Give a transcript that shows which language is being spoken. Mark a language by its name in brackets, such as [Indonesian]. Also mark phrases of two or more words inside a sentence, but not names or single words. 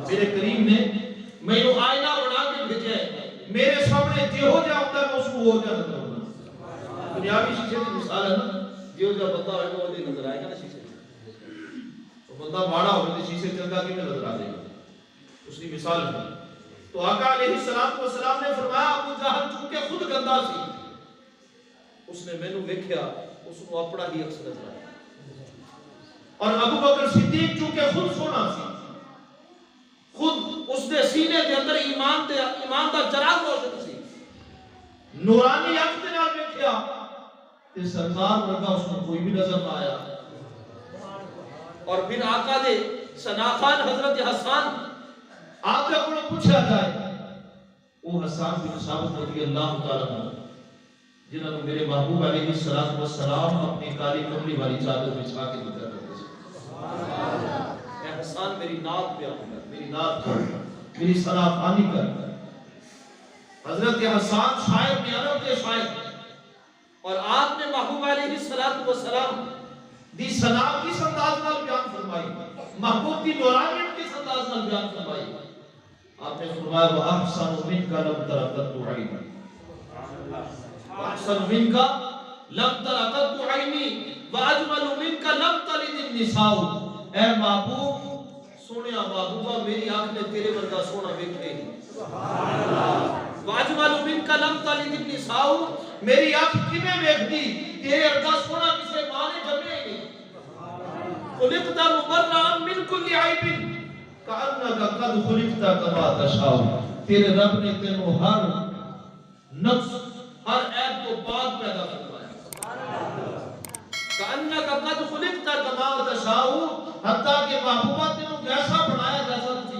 [Punjabi] میرے کریم نے مینوں آئینہ بنا کے بھیجا ہے میرے سامنے جہو جا ہوتا ہے اس کو ہو جا نظر ہونا دنیاوی شیشے کی مثال ہے نا جہو جا بندہ ہوئے گا وہ دے نظر آئے گا نا شیشے تو بندہ ماڑا ہوئے تو شیشے چلتا کہ میں نظر آ دے گا اس کی مثال ہے تو آقا [Arabic] علیہ السلام [Punjabi] نے فرمایا ابو جہل چونکہ خود گندہ سی اس نے مینوں ویکھیا اس کو اپنا ہی عکس نظر آیا اور ابو بکر صدیق چونکہ خود سونا سی خود اس دے سینے دے اندر ایمان دا چراغ روشن سی نورانی اکھ دے نال ویکھیا تے سرکار ورگا اس کو کوئی بھی نظر نہ آیا اور پھر آقا دے سناخان حضرت حسان آقا کو پوچھا جائے وہ حسان بن ثابت [Arabic] رضی اللہ تعالی عنہ [Punjabi] جنہوں نے میرے محبوب [Arabic] علیہ السلام [Punjabi] اپنی کالی کملی والی چادر بچھا کے ذکر کرتے ہیں اے حسان میری نعت بیان کر میری نعت کر میری ثنا خوانی کر حضرت حسان شاعر میں عرب کے شاعر اور آپ نے محبوب [Arabic] علیہ السلام [Punjabi] دی ثنا کس انداز نال بیان فرمائی محبوب کی نورانیت کس انداز نال بیان فرمائی آپ نے فرمایا وَأَحْسَنُ [Arabic] مِنْكَ لَمْ تَرَ قَطُّ عَيْنِي وَأَحْسَنُ مِنْكَ لَمْ تَرَ قَطُّ عَيْنِي وَأَجْمَلُ مِنْكَ لَمْ تَلِدِ النِّسَاءُ [Punjabi] اے محبوب سونیا محبوبہ میری آنکھ نے تیرے ورگا سونا ویکھے [Arabic] وَأَجْمَلُ مِنْكَ لَمْ تَلِدِ النِّسَاءُ [Punjabi] میری آنکھ کیویں ویکھدی تیرے ورگا سونا کسے ماں نے جمے نہیں [Arabic] خلقت مبرئا من كل عیب کأنک قد خلقت کما تشاء [Punjabi] تیرے رب نے تینوں ہر نقص ہر عیب کو پاک پیدا فرمایا [Arabic] کأنک قد خلقت کما تشاء [Punjabi] حتیٰ کہ محبوبہ تینوں ایسا بنایا جیسا